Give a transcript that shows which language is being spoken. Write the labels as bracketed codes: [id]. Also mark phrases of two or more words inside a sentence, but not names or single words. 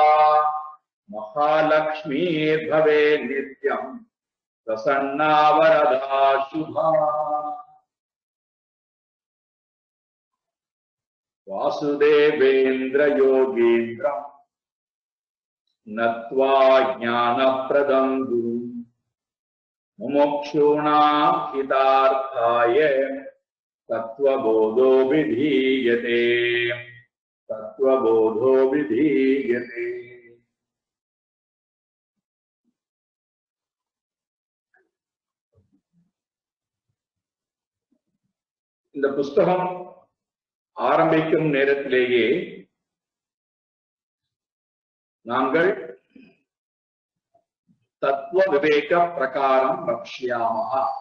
[sa] महालक्ष्मीर्भवे नित्यं प्रसन्ना वरदा शुभा वासुदेवेन्द्र योगीन्द्रम् नत्वा ज्ञानप्रदं गुरुम् मुमुक्षूणां हितार्थाय तत्त्वबोधो विधीयते तत्त्वबोधो विधीयते। [ta] இந்த புஸ்தகம் ஆரம்பிக்கும் நேரத்திலேயே நாங்கள் [sa] तत्त्व विवेक प्रकारं वक्ष्यामः,